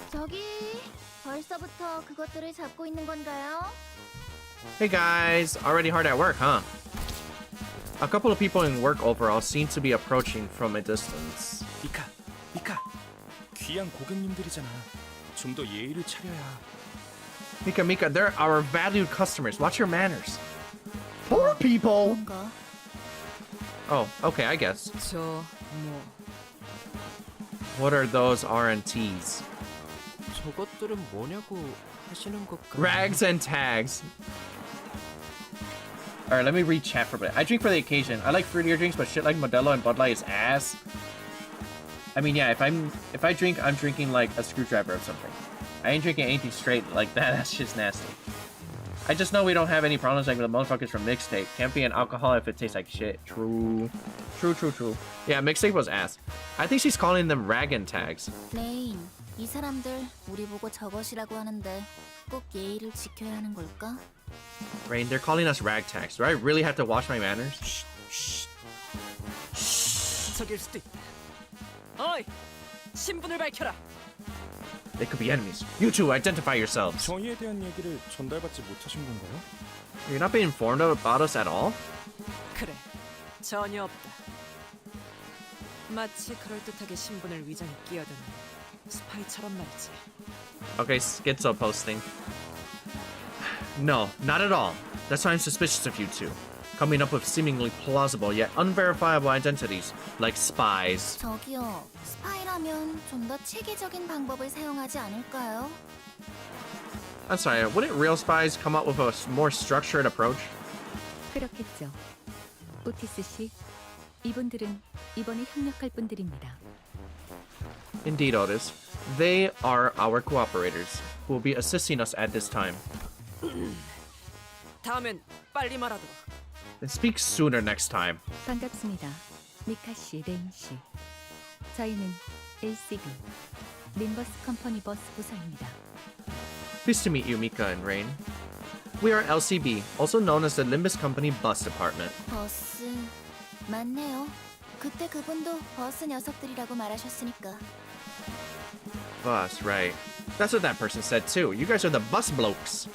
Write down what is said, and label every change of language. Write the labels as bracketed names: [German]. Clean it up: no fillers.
[Korean] 저기 벌써부터 그것들을 잡고 있는 건가요? [English] Hey guys, already hard at work, huh? A couple of people in work overall seem to be approaching from a distance. [Korean] 미카. 귀한 고객님들이잖아. 좀 더 예의를 차려야. [English] Mika, they're our valued customers. Watch your manners. Poor people! [Korean] 뭔가 [English] Oh, okay, I guess. [Korean] 저 뭐 [English] What are those R&Ts? [Korean] 저것들은 뭐냐고 하시는 것까? [English] Rags and tags. Alright, let me read chat for a bit. I drink for the occasion. I like fruitier drinks, but shit like Modelo and Bud Light is ass. I mean, yeah, if I drink, I'm drinking like a screwdriver or something. I ain't drinking anything straight like that. That's just nasty. I just know we don't have any problems like the motherfuckers from Mixtape. Can't be an alcohol if it tastes like shit. True. Yeah, Mixtape was ass. I think she's calling them rag and tags. [Korean] 레인, 이 사람들 우리 보고 저것이라고 하는데 꼭 예의를 지켜야 하는 걸까? [English] Rain, they're calling us rag tags. Do I really have to wash my manners? [Korean] 적일 수도 있다. 어이, 신분을 밝혀라. [English] They could be enemies. You two, identify yourselves. [Korean] 정의에 대한 얘기를 전달받지 못하신 건가요? [English] You're not being informed about us at all? [Korean] 그래, 전혀 없다. 마치 그럴듯하게 신분을 위장에 끼어드는 스파이처럼 말이지. [English] Okay, schizo posting. No, not at all. That's why I'm suspicious of you two. Coming up with seemingly plausible yet unverifiable identities, like spies. [Korean] 저기요, 스파이라면 좀 더 체계적인 방법을 사용하지 않을까요? [English] I'm sorry, wouldn't real spies come up with a more structured approach? [Korean] 그렇겠죠. 오티스 씨, 이분들은 이번에 협력할 분들입니다. [English] Indeed, Otis. They are our cooperators, who will be assisting us at this time. [Korean] 다음엔 빨리 말하도록. [English] Then speak sooner next time. [Korean] 반갑습니다. 미카 씨, 레인 씨. 저희는 LCB, 림버스 컴퍼니 버스 부서입니다. [English] Pleased to meet you, Mika and Rain. We are LCB, also known as the Limbus Company Bus Department. [Korean] 버스 맞네요. 그때 그분도 버스 녀석들이라고 말하셨으니까. [English] Bus, right. That's what that person said too. You guys are the bus blokes.